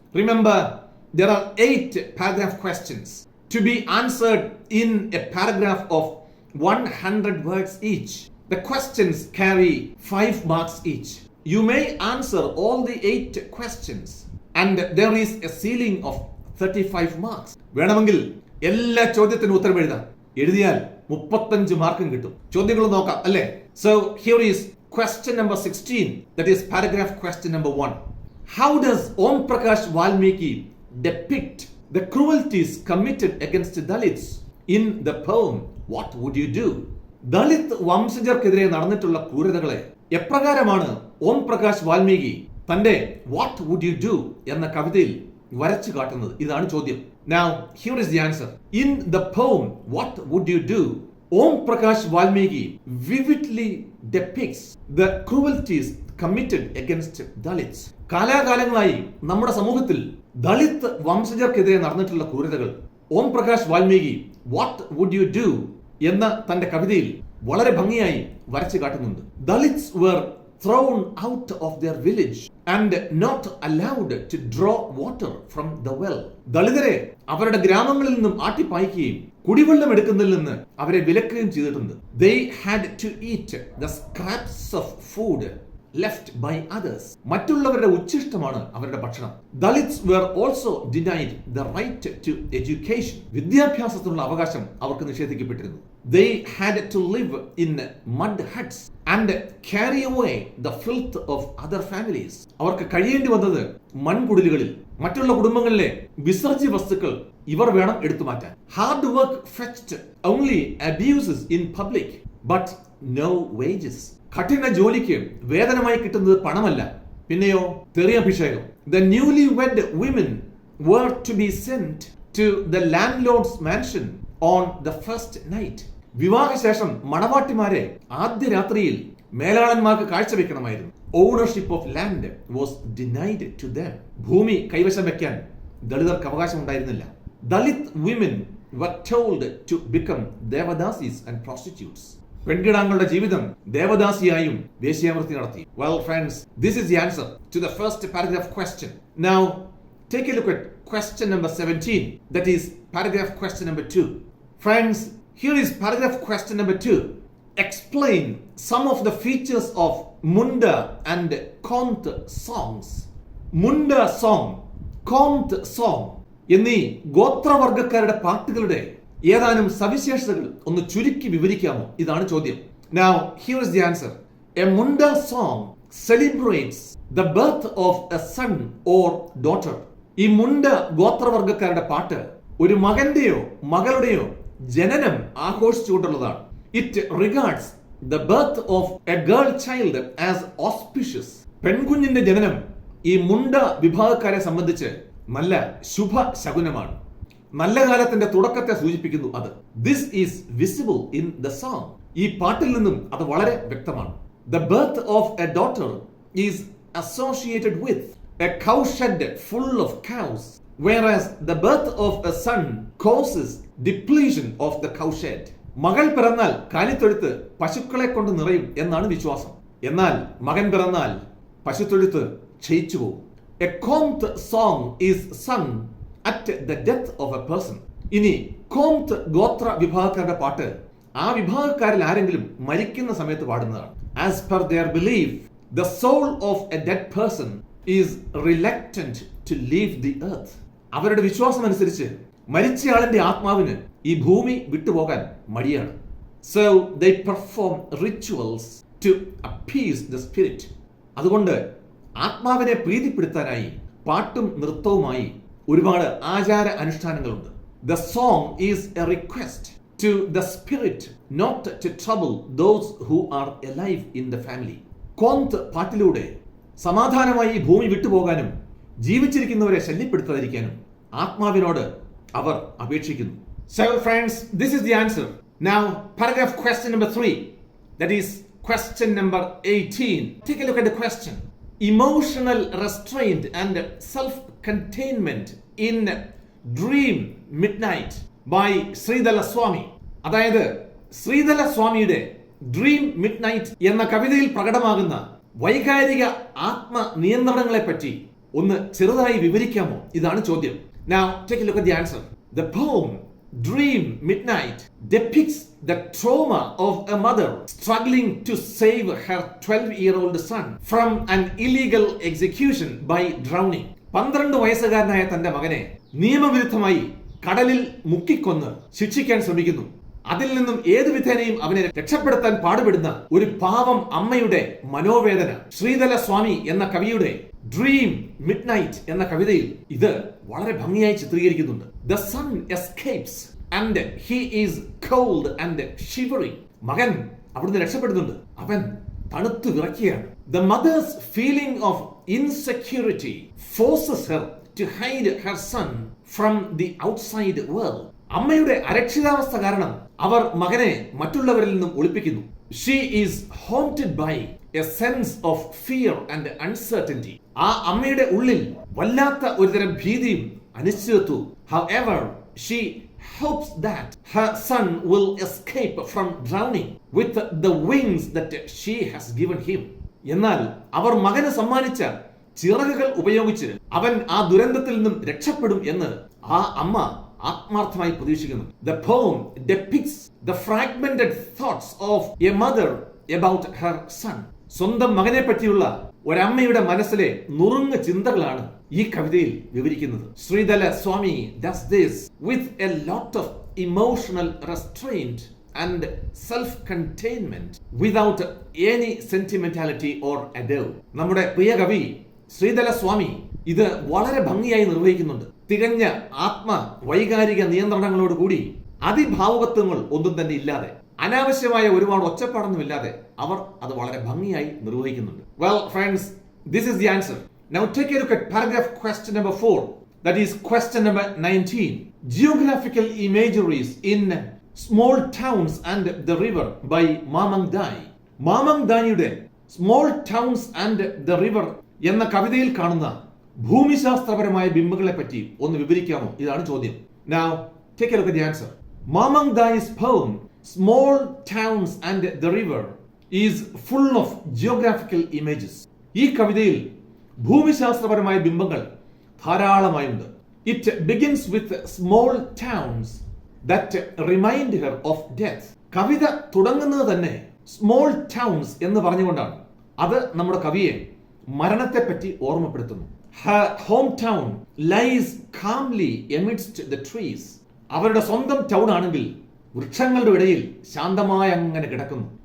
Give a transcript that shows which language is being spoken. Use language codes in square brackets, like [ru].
[en] Remember, there are 8 paragraph questions to be answered in a paragraph of 100 words each. The questions carry 5 marks each. You may answer all the 8 questions and there is a ceiling of 35 marks. [ml] വേണമെങ്കിൽ എല്ലാ ചോദ്യത്തിനും ഉത്തരം എഴുതാം. എഴുതിയാൽ 35 മാർക്കും കിട്ടും. ചോദ്യങ്ങൾ നോക്കാം അല്ലേ? [en] So here is question number 16, that is paragraph question number 1. How does Om Prakash Valmiki depict the cruelties committed against Dalits in the poem What Would You Do? [ml] Dalit വംശജർക്കെതിരെ നടന്നിട്ടുള്ള ക്രൂരതകളെ എപ്രകാരമാണ് ഓം പ്രകാശ് വാൽമീകി തന്റെ What Would You Do എന്ന കവിതയിൽ വരച്ചു കാട്ടുന്നത്? ഇതാണ് ചോദ്യം. [en] Now here is the answer. In the poem What Would You Do, Om Prakash Valmiki vividly depicts the cruelties committed against Dalits. [ml] കാലാകാലങ്ങളായി നമ്മുടെ സമൂഹത്തിൽ ദളിത് വംശജർക്കെതിരെ നടന്നിട്ടുള്ള ക്രൂരതകൾ Om Prakash Valmiki what would you do എന്ന തന്റെ കവിതയിൽ വളരെ ഭംഗിയായി വരച്ചു കാട്ടുന്നുണ്ട്. [en] Dalits were thrown out of their village and not allowed to draw water from the well. [ml] ദളിതരെ അവരുടെ ഗ്രാമങ്ങളിൽ നിന്നും ആട്ടിപ്പായിക്കുകയും കുടിവെള്ളം എടുക്കുന്നതിൽ നിന്ന് അവരെ വിലക്കുകയും ചെയ്തിട്ടുണ്ട്. [en] They had to eat the scraps of food left by others. [ml] മറ്റുള്ളവരുടെ ഉച്ഛിഷ്ടമാണ് അവരുടെ ഭക്ഷണം. [en] Dalits were also denied the right to education. [ml] വിദ്യാഭ്യാസത്തിനുള്ള അവകാശം അവർക്ക് നിഷേധിക്കപ്പെട്ടിരുന്നു. [en] They had to live in mud huts and carry away the filth of other families. [ml] അവർക്ക് കഴിയേണ്ടി വന്നത് മൺകുടിലുകളിൽ മറ്റുള്ള കുടുംബങ്ങളിലെ വിസർജ്യ വസ്തുക്കൾ ഇവർ വേണം എടുത്തു മാറ്റാൻ. [en] Hard work fetched only abuses in public but no wages. [ml] കഠിന ജോലിക്ക് വേതനമായി കിട്ടുന്നത് പണമല്ല, പിന്നെയോ തെറിയഭിഷേകം. [en] The newlywed women were to be sent to the landlord's mansion on the first night. [ml] വിവാഹശേഷം മണവാട്ടിമാരെ ആദ്യ രാത്രിയിൽ മേലാളന്മാർക്ക് കാഴ്ചവെക്കണമായിരുന്നു. [en] Ownership of land was denied to them. [ml] ഭൂമി കൈവശം വെക്കാൻ ദളിതർക്ക് അവകാശം ഉണ്ടായിരുന്നില്ല. [en] Dalit women were told to become devadasis and prostitutes. [ml] പെൺകിടാങ്ങളുടെ ജീവിതം ദേവദാസിയായും വേശ്യാവൃത്തി നടത്തി. [en] Well friends, this is the answer to the first paragraph question. Now take a look at question number 17, that is paragraph question number 2. Friends, here is paragraph question number 2. Explain some of the features of Munda and Kont songs. [ml] Munda song, Kont song എന്നീ ഗോത്രവർഗക്കാരുടെ പാട്ടുകളുടെ ഏതാനും സവിശേഷതകൾ ഒന്ന് ചുരുക്കി വിവരിക്കാമോ? ഇതാണ് ചോദ്യം. [en] Now here is the answer. A Munda song celebrates the birth of a son or daughter. [ml] ഈ മുണ്ട ഗോത്രവർഗക്കാരുടെ പാട്ട് ഒരു മകന്റെയോ മകളുടെയോ ജനനം ആഘോഷിച്ചുകൊണ്ടുള്ളതാണ്. [en] It regards the birth of a girl child as auspicious. [ml] പെൺകുഞ്ഞിന്റെ ജനനം ഈ മുണ്ട വിഭാഗക്കാരെ സംബന്ധിച്ച് നല്ല ശുഭ ശകുനമാണ്. നല്ല കാലത്തിന്റെ തുടക്കത്തെ സൂചിപ്പിക്കുന്നു അത്. [en] This is visible in the song. [ml] ഈ പാട്ടിൽ നിന്നും അത് വളരെ വ്യക്തമാണ്. [en] The birth of a daughter is associated with a cowshed full of cows, whereas the birth of a son causes depletion of the cowshed. [ml] മകൾ പിറന്നാൽ കാലിത്തൊഴുത്ത് പശുക്കളെ കൊണ്ട് നിറയും എന്നാണ് വിശ്വാസം. എന്നാൽ മകൻ പിറന്നാൽ പശുത്തൊഴുത്ത് ക്ഷയിച്ചു പോകും. [en] A Kont song is sung at the death of a person. [ml] ഇനി കോംത് ഗോത്ര വിഭാഗക്കാരുടെ പാട്ട് ആ വിഭാഗക്കാരിൽ ആരെങ്കിലും മരിക്കുന്ന സമയത്ത് പാടുന്നതാണ്. [en] As per their belief, the soul of a dead person is reluctant to leave the earth. [ml] അവരുടെ വിശ്വാസം അനുസരിച്ച് മരിച്ചയാളിന്റെ ആത്മാവിന് ഈ ഭൂമി വിട്ടുപോകാൻ മടിയാണ്. [en] So they perform rituals to appease the spirit. [ml] അതുകൊണ്ട് ആത്മാവിനെ പ്രീതിപ്പെടുത്താനായി പാട്ടും നൃത്തവുമായി ഒരുപാട് ആചാര അനുഷ്ഠാനങ്ങളുണ്ട്. [en] The song is a request to the spirit not to trouble those who are alive in the family. [ml] കോന്ത് പാട്ടിലൂടെ സമാധാനമായി ഈ ഭൂമി വിട്ടുപോകാനും ജീവിച്ചിരിക്കുന്നവരെ ശല്യപ്പെടുത്താതിരിക്കാനും ആത്മാവിനോട് അവർ അപേക്ഷിക്കുന്നു. [en] So friends, this is the answer. Now paragraph question number 3, that is question number 18. Take a look at the question. Emotional restraint and self-containment in Dream Midnight by Sridala Swami. [ml] അതായത് ശ്രീധല സ്വാമിയുടെ dream mid night എന്ന കവിതയിൽ പ്രകടമാകുന്ന വൈകാരിക ആത്മനിയന്ത്രണങ്ങളെ പറ്റി ഒന്ന് ചെറുതായി വിവരിക്കാമോ? ഇതാണ് ചോദ്യം. [en] Now take a look at the answer. The poem Dream Midnight depicts the trauma of a mother struggling to save her 12-year-old son from an illegal execution by drowning. [ml] 12 വയസ്സുകാരനായ തന്റെ മകനെ നിയമവിരുദ്ധമായി കടലിൽ മുക്കിക്കൊന്ന് ശിക്ഷിക്കാൻ ശ്രമിക്കുന്നു. അതിൽ നിന്നും ഏത് വിധേനയും അവനെ രക്ഷപ്പെടുത്താൻ പാടുപെടുന്ന ഒരു പാവം അമ്മയുടെ മനോവേദന ശ്രീധല സ്വാമി എന്ന കവിയുടെ ഡ്രീം മിഡ് നൈറ്റ് എന്ന കവിതയിൽ ഇത് വളരെ ഭംഗിയായി ചിത്രീകരിക്കുന്നുണ്ട്. [en] The son escapes and he is cold and shivering. [ml] മകൻ അവിടുന്ന് രക്ഷപ്പെടുന്നുണ്ട്, അവൻ തണുത്തു വിറയ്ക്കുകയാണ്. [en] The mother's feeling of insecurity forces her to hide her son from the outside world. [ml] അമ്മയുടെ അരക്ഷിതാവസ്ഥ കാരണം അവർ മകനെ മറ്റുള്ളവരിൽ നിന്നും ഒളിപ്പിക്കുന്നു. [en] She is haunted by a sense of fear and uncertainty. [ml] ആ അമ്മയുടെ ഉള്ളിൽ വല്ലാത്ത ഒരുതരം ഭീതിയും അനിശ്ചിതത്വവും. [en] However, she hopes that her son will escape from drowning with the wings that she has given him. [ml] എന്നാൽ അവർ മകന് സമ്മാനിച്ച ചിറകുകൾ ഉപയോഗിച്ച് അവൻ ആ ദുരന്തത്തിൽ നിന്നും രക്ഷപ്പെടും എന്ന് ആ അമ്മ ആത്മാർത്ഥമായി പ്രതീക്ഷിക്കുന്നു. [en] The poem depicts the fragmented thoughts of a mother about her son. [ml] സ്വന്തം മകനെ പറ്റിയുള്ള ഒരമ്മയുടെ മനസ്സിലെ നുറുങ്ങ ചിന്തകളാണ് ഈ കവിതയിൽ വിവരിക്കുന്നത്. [en] Sridala Swami does this with a lot of emotional restraint and self-containment without any sentimentality or ado. [ml] നമ്മുടെ പ്രിയ കവി ശ്രീധല സ്വാമി ഇത് വളരെ ഭംഗിയായി നിർവഹിക്കുന്നുണ്ട്. തികഞ്ഞ ആത്മ വൈകാരിക നിയന്ത്രണങ്ങളോട് കൂടി അതിഭാവുകത്വങ്ങൾ ഒന്നും തന്നെ ഇല്ലാതെ അനാവശ്യമായ ഒരുപാട് ഒച്ചപ്പാടൊന്നുമില്ലാതെ അവർ അത് വളരെ ഭംഗിയായി നിർവഹിക്കുന്നുണ്ട്. [en] Well friends, this is the answer. Now take a look at paragraph question number 4, that is question number 19. Geographical imageries in small towns and the river by Mamang Dai. [ml] മാമങ് ദായിയുടെ small towns and the river എന്ന കവിതയിൽ കാണുന്ന ഭൂമിശാസ്ത്രപരമായ ബിംബങ്ങളെ പറ്റി ഒന്ന് വിവരിക്കാമോ? ഇതാണ് ചോദ്യം. [en] Now take a look at the answer. Mamang Dai's poem Small Towns and the River is full of geographical images. [ml] ഈ കവിതയിൽ ഭൂമിശാസ്ത്രപരമായ ബിംബങ്ങൾ ധാരാളമായുണ്ട്. [en] It begins with small towns that remind her of death. [ml] കവിത തുടങ്ങുന്നത് തന്നെ സ്മോൾ ടൗൺസ് എന്ന് പറഞ്ഞുകൊണ്ടാണ്. അത് നമ്മുടെ കവിയെ മരണത്തെപ്പറ്റി ഓർമ്മപ്പെടുത്തുന്നു. [en] Her hometown lies calmly amidst the trees. [ml] അവരുടെ സ്വന്തം ടൗൺ ആണെങ്കിൽ വൃക്ഷങ്ങളുടെ ഇടയിൽ ശാന്തമായി അങ്ങനെ കിടക്കുന്നു.